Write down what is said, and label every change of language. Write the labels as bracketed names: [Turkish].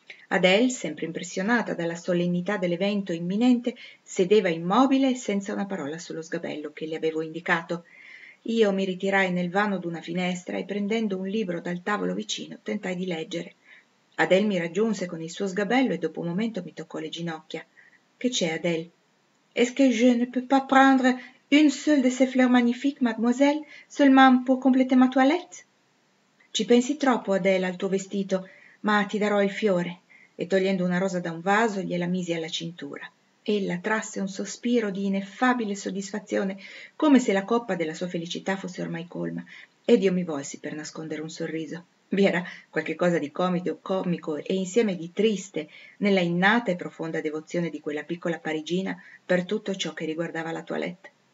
[Italian] Adele, sempre impressionata dalla solennità dell'evento imminente, sedeva immobile senza una parola sullo sgabello che le avevo indicato. Io mi ritirai nel vano d'una finestra e prendendo un libro dal tavolo vicino tentai di leggere. Adele mi raggiunse con il suo sgabello e dopo un momento mi toccò le ginocchia. «Che c'è, Adele? [French] Est-ce que je ne peux pas prendre une seule de ces fleurs magnifiques, mademoiselle, seulement pour compléter ma toilette?» [Italian] «Ci pensi troppo, Adele, al tuo vestito. Ma ti darò il fiore», e togliendo una rosa da un vaso gliela misi alla cintura. Ella trasse un sospiro di ineffabile soddisfazione, come se la coppa della sua felicità fosse ormai colma, ed io mi volsi per nascondere un sorriso. Vi era qualche cosa di comico e insieme di triste nella innata e profonda devozione di quella piccola parigina per tutto ciò che riguardava la toilette.